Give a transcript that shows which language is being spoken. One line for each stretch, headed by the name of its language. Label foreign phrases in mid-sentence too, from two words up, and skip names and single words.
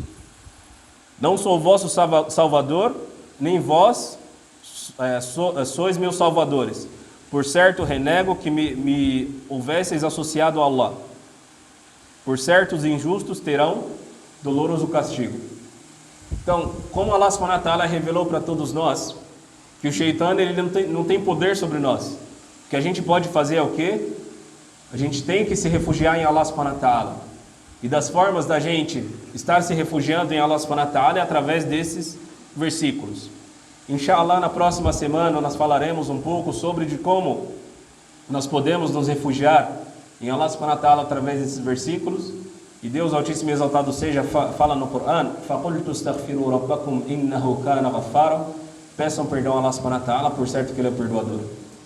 Portuguese: Não sou vosso salvador, nem vós sois meus salvadores. Por certo, renego que me houvesseis associado a Allah. Por certo, os injustos terão doloroso castigo. Então, como
Arabic: الله سبحانه وتعالى
Portuguese: revelou para todos nós que o Shaitã ele não tem poder sobre nós. O que a gente pode fazer é o quê? A gente tem que se refugiar em
Arabic: الله سبحانه وتعالى.
Portuguese: E das formas da gente estar se refugiando em
Arabic: الله سبحانه وتعالى
Portuguese: é através desses versículos. Inshallah, na próxima semana nós falaremos um pouco sobre de como nós podemos nos refugiar em
Arabic: الله سبحانه وتعالى
Portuguese: através desses versículos. E Deus Altíssimo e Exaltado seja fala no Coran,
Arabic: فَقُلْتُ اسْتَغْفِرُوا رَبَّكُمْ إِنَّهُ كَانَ غَفَّارًا.
Portuguese: Peçam perdão a
Arabic: الله سبحانه وتعالى,
Portuguese: por certo que Ele é perdoador.